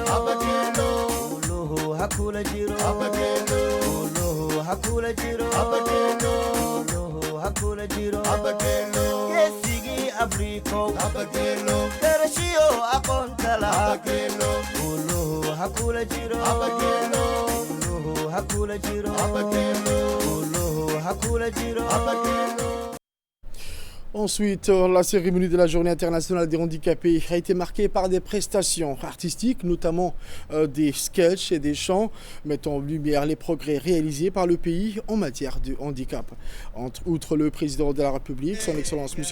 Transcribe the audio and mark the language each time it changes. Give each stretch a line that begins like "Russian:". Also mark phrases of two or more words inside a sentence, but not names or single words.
Somali: uluhu ha kula jiro uluhu ha kula jiro uluhu ha kula jiro geesigii afriikow garashiyo aqoonta lahaa uluhu ha kula jiro uluhu ha kula jiro uluhu ha kula jiro.
French: Ensuite, la cérémonie de la Journée internationale des handicapés a été marquée par des prestations artistiques, notamment des sketchs et des chants mettant en lumière les progrès réalisés par le pays en matière de handicap. Outre le président de la République, son Excellence M.